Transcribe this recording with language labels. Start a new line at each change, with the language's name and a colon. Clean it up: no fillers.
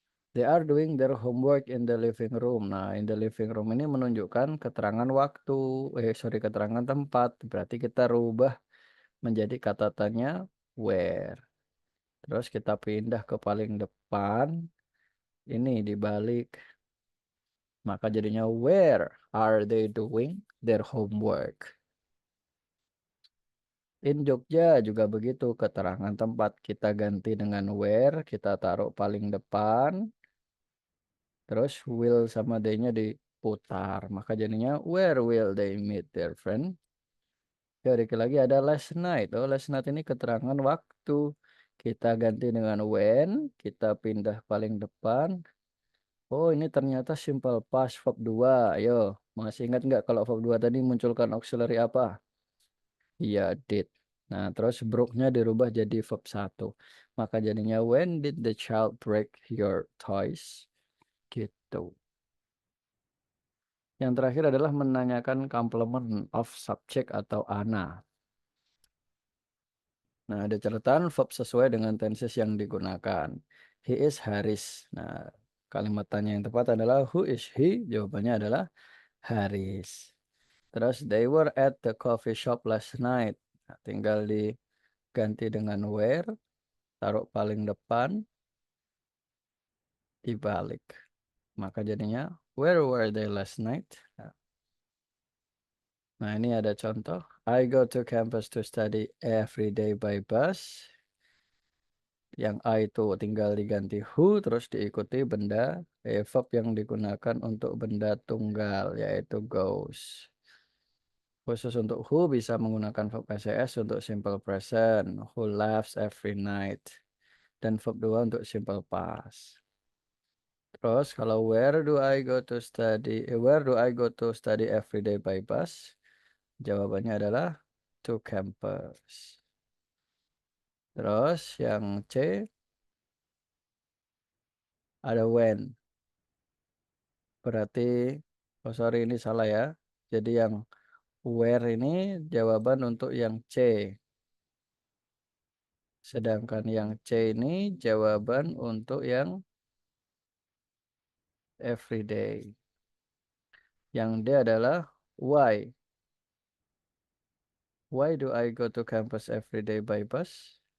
English: They are doing their homework in the living room.
Indonesian: Nah,
English: in the living room
Indonesian: ini menunjukkan keterangan waktu, keterangan tempat. Berarti kita rubah menjadi kata tanya where. Terus kita pindah ke paling depan. Ini dibalik. Maka jadinya
English: where are they doing their homework?
Indonesian: In Jogja juga begitu. Keterangan tempat kita ganti dengan where. Kita taruh paling depan. Terus will sama they-nya diputar. Maka jadinya
English: where will they meet their friend?
Indonesian: Ya, lagi ada last night. Oh, last night ini keterangan waktu. Kita ganti dengan when. Kita pindah paling depan. Oh, ini ternyata simple past verb 2. Ayo, masih ingat nggak kalau verb 2 tadi munculkan auxiliary apa? Iya, did. Nah, terus broke-nya dirubah jadi verb 1. Maka jadinya
English: when did the child break your toys?
Indonesian: Gitu. Yang terakhir adalah menanyakan complement of subject atau ana. Nah, ada catatan verb sesuai dengan tenses yang digunakan.
English: He is Haris.
Indonesian: Nah, kalimat tanya yang tepat adalah
English: who is he?
Indonesian: Jawabannya adalah Haris. Terus
English: they were at the coffee shop last night.
Indonesian: Nah, tinggal diganti dengan where, taruh paling depan, dibalik. Maka jadinya
English: where were they last night?
Indonesian: Nah, ini ada contoh.
English: I go to campus to study every day by bus.
Indonesian: Yang I itu tinggal diganti who, terus diikuti benda verb yang digunakan untuk benda tunggal, yaitu goes. Khusus untuk who bisa menggunakan verb SES untuk simple present.
English: Who laughs every night.
Indonesian: Dan verb 2 untuk simple past. Terus kalau
English: where do I go to study? Where do I go to study every day by bus?
Indonesian: Jawabannya adalah
English: to campus.
Indonesian: Terus yang C ada when. Berarti, oh sorry ini salah ya. Jadi yang Where ini jawaban untuk yang C. Sedangkan yang C ini jawaban untuk yang everyday. Yang D adalah why.
English: Why do I go to campus every day by bus?